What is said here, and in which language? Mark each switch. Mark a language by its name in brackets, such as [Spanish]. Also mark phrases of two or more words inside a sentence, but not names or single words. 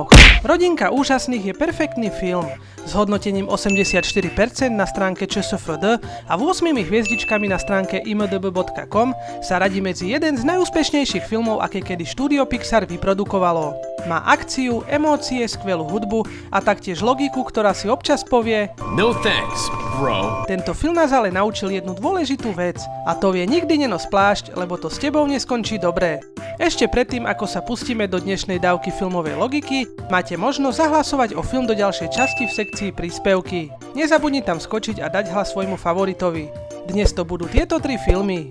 [Slovak] Rodinka úžasných je perfektný film s hodnotením 84% na stránke ČSFD a 8 hviezdičkami na stránke imdb.com sa radí medzi jeden z najúspešnejších filmov, aké kedy štúdio Pixar vyprodukovalo. Má akciu, emócie, skvelú hudbu a taktiež logiku, ktorá si občas povie [English] No thanks, bro. [Slovak] Tento film nás ale naučil jednu dôležitú vec a to je nikdy nenos plášť, lebo to s tebou neskončí dobre. Ešte predtým, ako sa pustíme do dnešnej dávky filmovej logiky, máte možnosť zahlasovať o film do ďalšej časti v sekcii príspevky. Nezabudni tam skočiť a dať hlas svojmu favoritovi. Dnes to budú tieto 3 filmy.